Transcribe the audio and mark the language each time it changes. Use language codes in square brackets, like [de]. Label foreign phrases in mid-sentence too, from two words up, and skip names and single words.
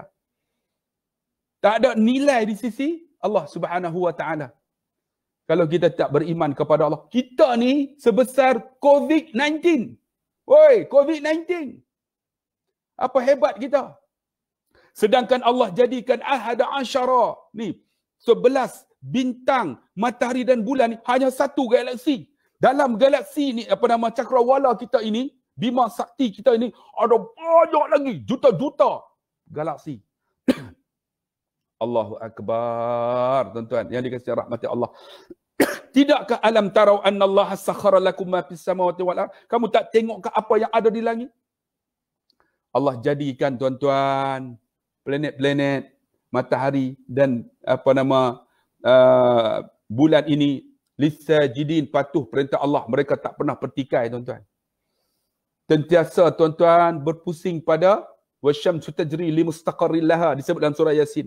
[ms] Tak ada nilai di sisi Allah [ar] سبحانه وتعالى. [ms] Kalau kita tak beriman kepada Allah, kita ni sebesar COVID-19. Woi, COVID-19. Apa hebat kita? Sedangkan Allah jadikan [ar] أحد عشر. [ms] Ni, 11 bintang, matahari dan bulan ni hanya satu galaksi. Dalam galaksi ni, cakrawala kita ini, Bima Sakti kita ini, ada banyak lagi, juta-juta galaksi. [ar] الله أكبر, [ms] tuan-tuan, yang dikasihi rahmati Allah. [ar] Tidakkah ألم تروا أن الله سخر لكم ما في السماوات والأرض? [ms] Kamu tak tengok ke apa yang ada di langit? Allah jadikan, tuan-tuan, planet-planet, matahari dan bulan ini lisajidin, patuh perintah Allah. Mereka tak pernah pertikai, tuan-tuan. Sentiasa, tuan-tuan, berpusing pada [ar] والشمس تجري لمستقر لها, [ms] disebut dalam surah Yasin.